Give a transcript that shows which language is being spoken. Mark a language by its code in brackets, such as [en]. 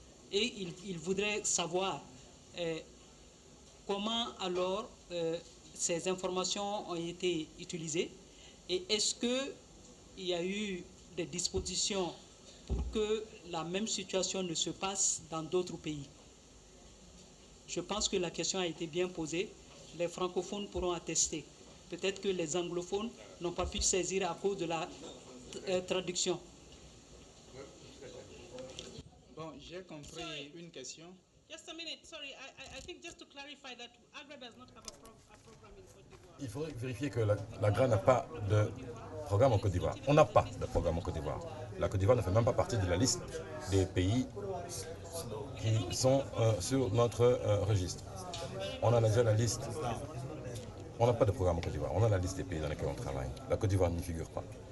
[fr] Et il voudrait savoir comment alors ces informations ont été utilisées et est-ce qu'il y a eu des dispositions pour que la même situation ne se passe dans d'autres pays. Je pense que la question a été bien posée. Les francophones pourront attester. Peut-être que les anglophones n'ont pas pu saisir à cause de la traduction. Bon, j'ai compris une question. [en] Just a minute, sorry, I think just to clarify that AGRA does not have a program in Côte d'Ivoire. [fr] Il faudrait vérifier que l'AGRA n'a pas de programme en Côte d'Ivoire. On n'a pas de programme en Côte d'Ivoire. La Côte d'Ivoire ne fait même pas partie de la liste des pays qui sont sur notre registre. On a déjà la liste. On n'a pas de programme en Côte d'Ivoire. On a la liste des pays dans lesquels on travaille. La Côte d'Ivoire n'y figure pas.